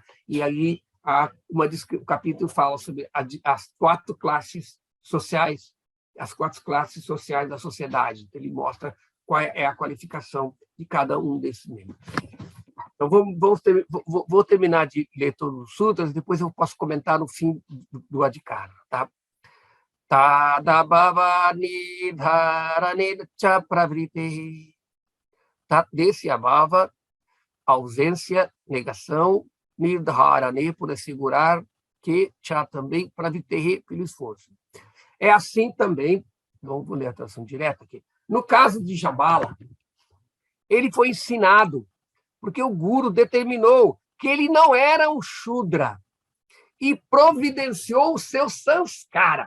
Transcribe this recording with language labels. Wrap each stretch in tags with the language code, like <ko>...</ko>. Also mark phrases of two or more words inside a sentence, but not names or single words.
<pt>E aí, o capítulo fala sobre as 4 classes sociais, as 4 classes sociais da sociedade. Então, ele mostra qual é a qualificação de cada um desses membros. Então, vou terminar de ler todos os sutras, depois eu posso comentar no fim do Adhikara. Tá?</pt> <sa>Tadabhava nidharane cha pravrite.</sa> <pt>Desse abhava, ausência, negação, nidharane, por assegurar, que cha também pravrite, pelo esforço. É assim também, vou ler a tradução direta aqui. No caso de Jabala, ele foi ensinado porque o guru determinou que ele não era um Shudra e providenciou o seu sanskara.</pt>